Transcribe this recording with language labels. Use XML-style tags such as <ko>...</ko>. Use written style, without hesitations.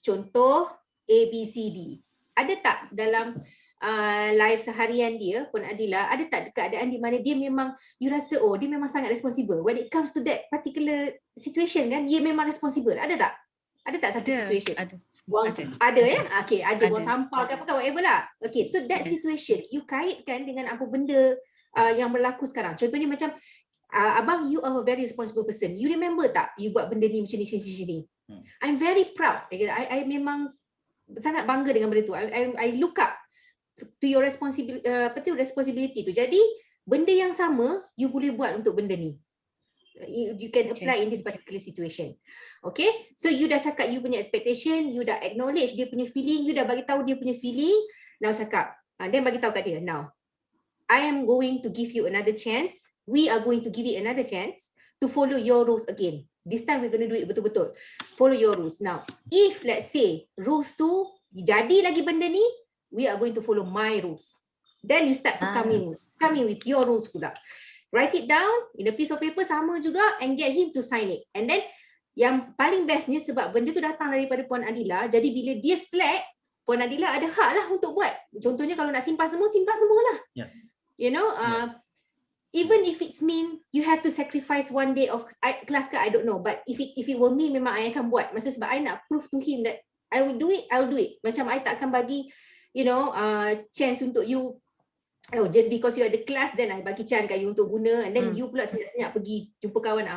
<ms>Contoh ABCD. Ada tak dalam life seharian dia, Puan Adila, ada tak keadaan di mana dia memang, you rasa dia memang sangat</ms> <en>responsible when it comes to that particular situation,</en> <ms>kan? Dia memang responsible. Ada tak satu situation? Ada ya? Okay, ada buang sampah ke apa ke, whatever lah. Okay,</ms> <en>so that situation you</en> <ms>kaitkan dengan apa benda yang berlaku sekarang. Contohnya macam abang,</ms> <en>you are a very responsible person. You remember</en> <ms>tak</ms> <en>you</en> <ms>buat benda ni macam ni?</ms> <en>I'm very proud.</en> <ms>I memang sangat bangga dengan benda tu.</ms> <en>I look up to your responsibility tu.</en> <ms>Jadi benda yang sama you boleh buat untuk benda ni.</ms> <en>You can apply in this particular situation.</en> <ms>Okay, so you dah cakap you punya expectation, you dah acknowledge dia punya feeling, you dah bagi tahu dia punya feeling.</ms> <en>Now</en> <ms>cakap,</ms> <en>then</en> <ms>bagi tahu kat dia,</ms> <en>now I am going to give you another chance. We are going to give it another chance to follow your rules again. This time we're going to do it</en> <ms>betul-betul.</ms> <en>Follow your rules. Now, if let's say rules</en> <ms>tu jadi lagi benda ni,</ms> <en>we are going to follow my rules. Then you start to come in with your rules</en> <ms>pula.</ms> <en>write it down in a piece of paper</en> <ms>sama juga</ms> <en>and get him to sign it.</en> <ms>And then yang paling bestnya sebab benda tu datang daripada Puan Adila, jadi bila dia select, Puan Adila ada hak lah untuk buat. Contohnya kalau nak simpan semua lah.</ms> <en>Yeah. You know, even if it's mean you have to sacrifice one day of</en> <ms>kelas ke,</ms> <en>I don't know. But if it were me,</en> <ms>memang I akan buat. Masa sebab I nak</ms> <en>prove to him that I will do it, I'll do it. Macam I tak akan bagi, you know, chance untuk you, oh just because you ada kelas then I bagi chance kat you untuk guna, and then you pula senyap-senyap pergi jumpa kawan.</en>